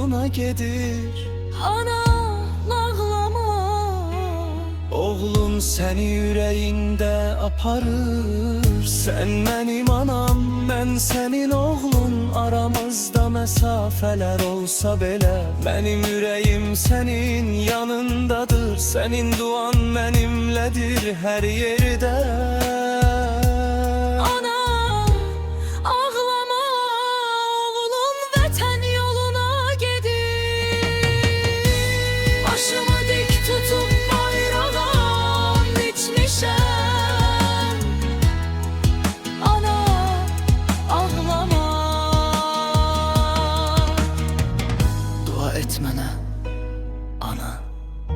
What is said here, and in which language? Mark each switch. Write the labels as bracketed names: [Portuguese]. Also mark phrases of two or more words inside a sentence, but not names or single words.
[Azerbaijani] gedir. [Turkish] Ana ağlama. Oğlun seni yüreğinde aparır. Sen benim anam, ben senin oğlun. Aramızda mesafeler olsa bile benim yüreğim senin yanındadır. Senin duan benimledir her yerde. [Azerbaijani] Ana ağlama, oğlum vətən yoluna gedir. Başımı dik tutup bayrağım dikmişəm. Ana ağlama. Dua et mənə, ana.